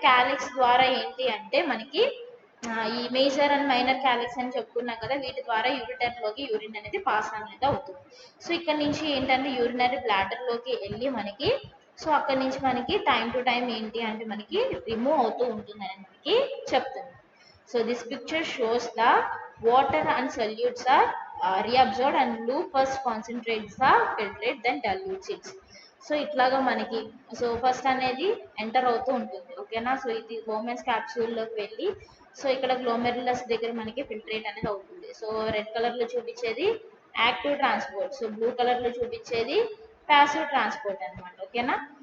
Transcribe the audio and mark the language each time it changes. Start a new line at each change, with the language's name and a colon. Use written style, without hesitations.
Telugu: Calyx ద్వారా ఏంటి అంటే మనకి ఈ మేజర్ అండ్ మైనర్ క్యాలిక్స్ అని చెప్పుకున్నాం కదా, వీటి ద్వారా యూరిటర్ లోకి యూరిన్ అనేది పాస్ అనేది అవుతుంది. సో ఇక్కడ నుంచి ఏంటంటే యూరినరీ బ్లాడర్ లోకి వెళ్ళి మనకి సో అక్కడ నుంచి మనకి టైం టు టైం ఏంటి అంటే మనకి రిమూవ్ అవుతూ ఉంటుందని మనకి చెప్తుంది.
English: So this picture shows the water and solutes are reabsorbed and loop first concentrates the filtrate then dilutes it.
Telugu: So ఇట్లాగా మనకి సో ఫస్ట్ అనేది ఎంటర్ అవుతూ ఉంటుంది, ఓకేనా. సో ఇది గ్లోమెన్స్ క్యాప్సూల్లోకి వెళ్ళి సో ఇక్కడ గ్లోమెరులస్ దగ్గర మనకి ఫిల్ట్రేట్ అనేది అవుతుంది. సో రెడ్ కలర్ లో చూపించేది active transport, so blue colour లో చూపించేది ప్యాసివ్ ట్రాన్స్పోర్ట్ అనమాట, ఓకేనా.